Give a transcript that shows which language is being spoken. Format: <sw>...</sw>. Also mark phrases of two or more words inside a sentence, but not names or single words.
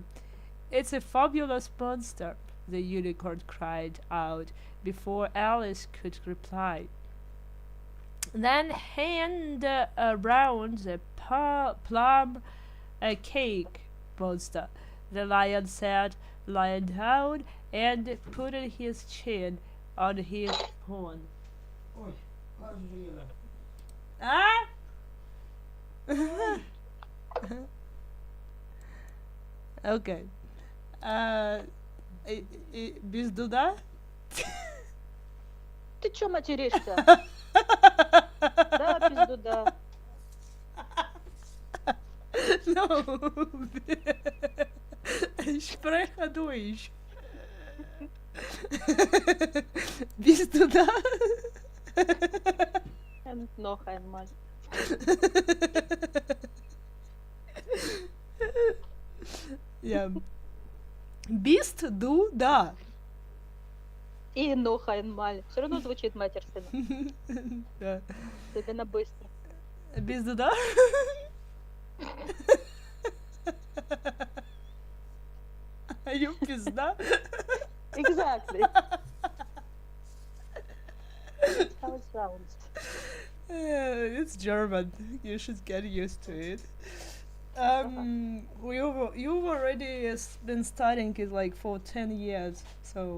<en>It's a fabulous monster, the unicorn cried out before Alice could reply. Then hand around the plum cake, monster, the lion said, lying down and putting his chin on his horn. Ah? Okay.</en> <ru>Uh, без дуда? Ты чё материшься? Да, пизду, да.</ru> <de>No. Ich spreche Deutsch. Bist du da? Und noch einmal. Ja. Bist du da? И noch einmal.</de> <ru>Все равно звучит матерственно.</ru> <de>Ja.</de> <ru>Особенно быстро.</ru> <de>Bist du da?</de> <en>Are you пизда? Exactly. How it sounds. It's German. You should get used to it. You've already been studying it like for 10 years, so</en>